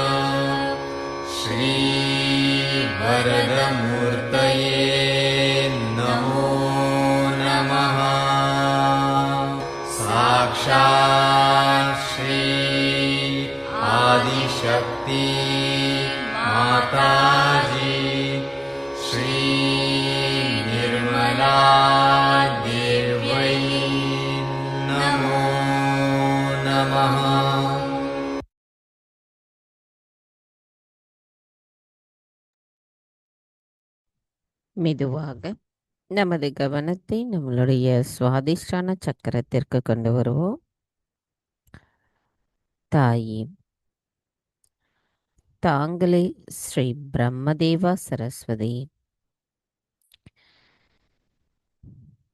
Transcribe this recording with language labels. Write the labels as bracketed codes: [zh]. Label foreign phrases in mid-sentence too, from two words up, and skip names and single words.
[sa] श्रीवरदमूर्तये नमो नमः साक्षात् श्री आदिशक्ति माताजी श्री निर्मला देव्यै नमो नमः [ta] மெதுவாக நமது கவனத்தை நம்மளுடைய சுவாதிஷ்டான சக்கரத்திற்கு கொண்டு வருவோம். தாயே, தாங்களே ஸ்ரீ பிரம்மதேவா சரஸ்வதி, எங்களின்